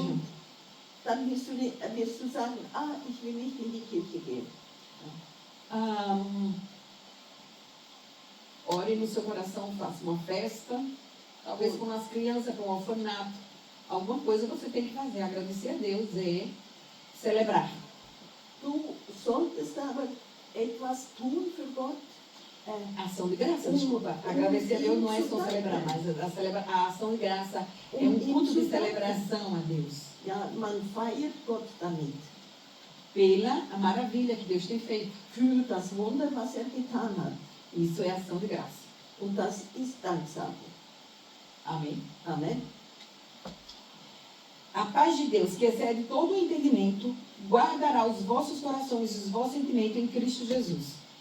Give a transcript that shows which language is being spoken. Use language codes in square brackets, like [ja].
[de] Und dann wirst du sagen, ich will nicht in die Kirche gehen. [pt] Ore no seu coração, faça uma festa, talvez com as crianças, com um orfanato. Alguma coisa você tem que fazer, agradecer a Deus e celebrar. [de] Du solltest aber etwas tun für Gott. [pt] Ação de graça, desculpa. Agradecer a Deus não é só celebrar, mas a ação de graça é um culto de celebração a Deus. [de] Ja, man feiert Gott damit. [pt] Pela a maravilha que Deus tem feito. [de] Für das Wunder, was getan hat. [pt] Isso é ação de graça. [de] Und das ist Danksagung. [pt] Amém. [de] Amen. [pt] A paz de Deus, que excede todo o entendimento, guardará os vossos corações e os vossos sentimentos em Cristo Jesus.